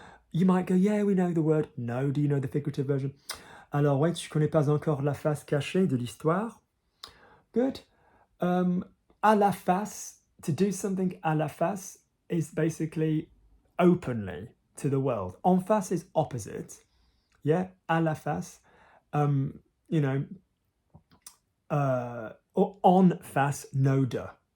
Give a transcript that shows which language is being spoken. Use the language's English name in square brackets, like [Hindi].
[English] You might go, yeah, we know the word. No, do you know the figurative version? [French] Alors, ouais, tu connais pas encore la face cachée de l'histoire. [English] Good. À la face, to do something à la face is basically openly to the world. En face is opposite. Yeah, à la face. You know, or en face, no de.